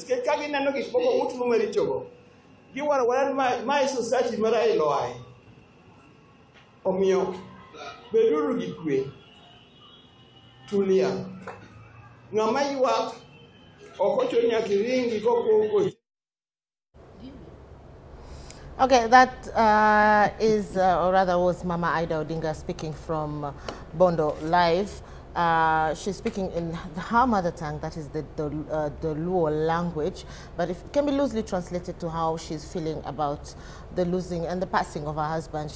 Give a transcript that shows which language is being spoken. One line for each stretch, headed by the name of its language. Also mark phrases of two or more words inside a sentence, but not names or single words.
Luo (Kenya and Tanzania): Ka gineno gik moko mutimo marichogo, giwaro ma society mara iloai. Omiyo beduru gi kwe, tulia. Ng'ama ywak ok ochuno nyaka iringi kokoko.
English: Okay, that or rather was Mama Ida Odinga speaking from Bondo Live. She's speaking in her mother tongue, that is the Luo language, but it can be loosely translated to how she's feeling about the losing and the passing of her husband.